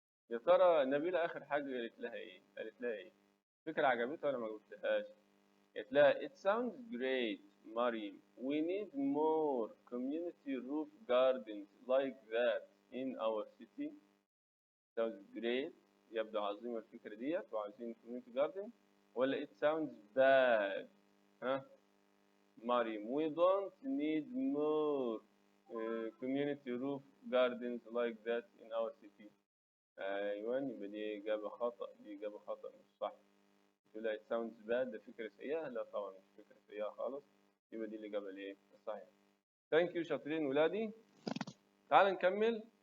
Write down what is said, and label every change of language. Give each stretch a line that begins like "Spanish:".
Arabic: يا ترى نبيلة آخر حاجة قالت لها ايه؟ قالت لها ايه؟ فكرة عجبتها ولا ما قلتلهاش؟ قالت لها
English: it sounds great
Arabic: مريم
English: we need more community roof gardens like that in our city. sounds great
Arabic: يبدو عظيمة الفكرة ديت وعايزين
English: community garden، ولا it sounds bad؟ مريم we don't need more community roof gardens like that in our city.
Arabic: ايوه يبقى دي إجابة خطأ، دي إجابة خطأ مش صح. تقول
English: it sounds bad
Arabic: ده فكرة سيئة؟ لا طبعا مش فكرة سيئة خالص، يبقى دي الإجابة الإيه؟ الصحيحة.
English: thank you
Arabic: شاطرين ولادي. تعال نكمل.